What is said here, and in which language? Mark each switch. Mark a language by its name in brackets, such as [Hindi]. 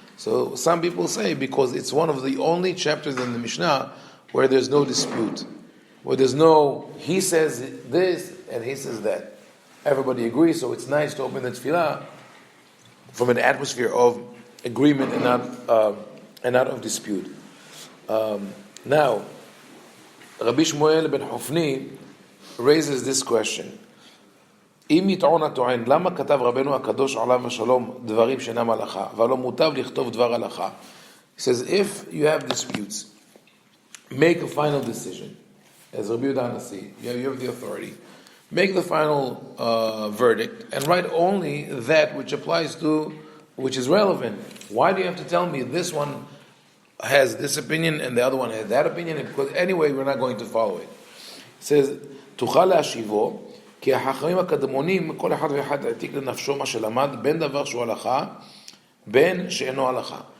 [English] So some people say because it's one of the only chapters in the Mishnah where there's no dispute, where there's no, he says this and he says that. Everybody agrees, so it's nice to open the tefillah from an atmosphere of agreement and not of dispute. Now, Rabbi Shmuel ben Hofni raises this question: [Hebrew] אם יטעון הטוען, למה כתב רבנו הקדוש עליו השלום דברים שאינם הלכה, ולא מוטב לכתוב דבר הלכה? [English] He says, if you have disputes, make a final decision. As rabbi-ovadia Nasi, you have the authority. Make the final verdict and write only that which applies to, which is relevant. Why do you have to tell me this one has this opinion and the other one has that opinion? Because anyway, we're not going to follow it. It says, [Hebrew] תוכל להשיבו, כי החכמים הקדמונים, כל אחד ואחד העתיק לנפשו מה שלמד, בין דבר שהוא הלכה, בין שאינו הלכה.